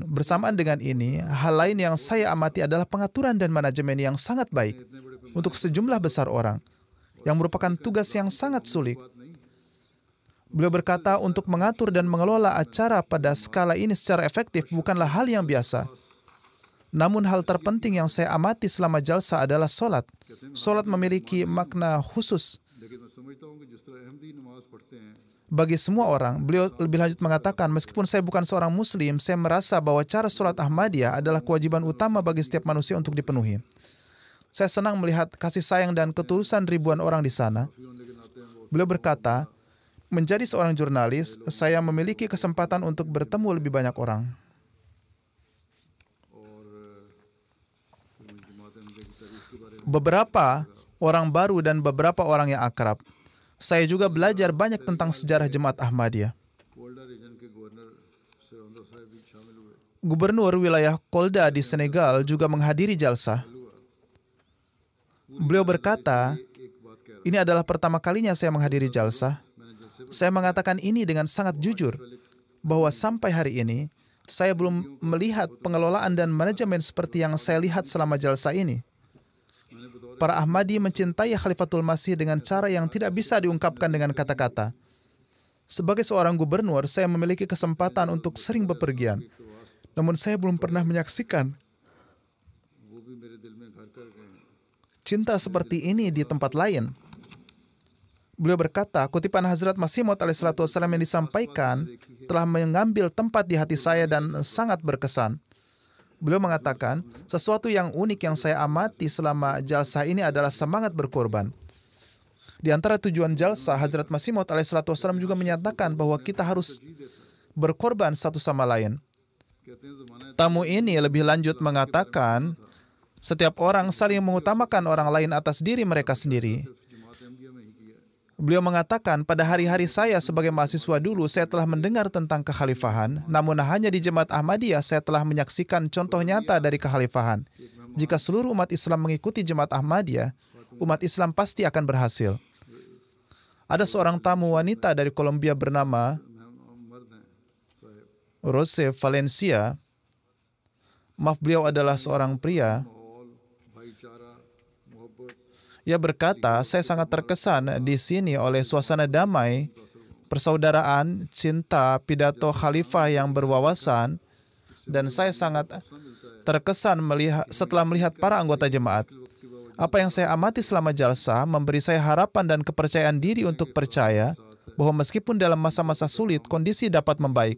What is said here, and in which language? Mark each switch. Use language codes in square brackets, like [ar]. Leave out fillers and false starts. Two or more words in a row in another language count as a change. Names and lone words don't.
[id] Bersamaan dengan ini, hal lain yang saya amati adalah pengaturan dan manajemen yang sangat baik untuk sejumlah besar orang, yang merupakan tugas yang sangat sulit. Beliau berkata, untuk mengatur dan mengelola acara pada skala ini secara efektif bukanlah hal yang biasa. Namun hal terpenting yang saya amati selama jalsah adalah solat. Solat memiliki makna khusus [hi] लेकिन मैं समझता हूँ कि जिस तरह अहमदी नमाज पढ़ते हैं [id] bagi semua orang. Beliau lebih lanjut mengatakan, meskipun saya bukan seorang muslim, saya merasa bahwa cara solat Ahmadiyah adalah kewajiban utama bagi setiap manusia untuk dipenuhi. Saya senang melihat kasih sayang dan ketulusan ribuan orang di sana. Beliau berkata, menjadi seorang jurnalis, saya memiliki kesempatan untuk bertemu lebih banyak orang. Beberapa orang baru dan beberapa orang yang akrab. Saya juga belajar banyak tentang sejarah Jemaat Ahmadiyah. [hi] कोल्डा रीजन के गवर्नर सिरौंदा साहब भी शामिल हुए [id] Gubernur wilayah Kolda di Senegal juga menghadiri jalsah. Beliau berkata, [hi] एक बात कह [id] ini adalah pertama kalinya saya menghadiri jalsah. Saya mengatakan ini dengan sangat jujur, bahwa sampai hari ini, saya belum melihat pengelolaan dan manajemen seperti yang saya lihat selama jalsah ini. Para Ahmadi mencintai Khalifatul Masih dengan cara yang tidak bisa diungkapkan dengan kata-kata. Sebagai seorang gubernur, saya memiliki kesempatan untuk sering bepergian. Namun saya belum pernah menyaksikan [hi] वो भी मेरे दिल में घर कर गए हैं [id] cinta seperti ini di tempat lain. Beliau berkata, kutipan Hazrat Masih Maud alaihissalam yang disampaikan telah mengambil tempat di hati saya dan sangat berkesan. Beliau mengatakan, sesuatu yang unik yang saya amati selama jalsah ini adalah semangat berkorban. Di antara tujuan jalsah, Hazrat Masih Maud alaihissalam juga menyatakan bahwa kita harus berkorban satu sama lain. [hi] कहते हैं ज़माना [id] Tamu ini lebih lanjut mengatakan, setiap orang saling mengutamakan orang lain atas diri mereka sendiri. [hi] जमात अहमदिया में ही किया है [id] Beliau mengatakan, pada hari-hari saya sebagai mahasiswa dulu, saya telah mendengar tentang kekhalifahan, namun hanya di Jemaat Ahmadiyah saya telah menyaksikan contoh nyata dari kekhalifahan. Jika seluruh umat Islam mengikuti Jemaat Ahmadiyah, umat Islam pasti akan berhasil. Ada seorang tamu wanita dari Kolombia bernama [hi] मर्द हैं साहब [id] Rose Valencia. Maaf, beliau adalah seorang pria. [hi] माहौल भाईचारा मोहब्बत [id] Ia berkata, saya sangat terkesan di sini oleh suasana damai persaudaraan, cinta, pidato khalifah yang berwawasan, dan saya sangat terkesan setelah melihat para anggota jemaat. Apa yang saya amati selama jalsa memberi saya harapan dan kepercayaan diri untuk percaya bahwa meskipun dalam masa-masa sulit, kondisi dapat membaik.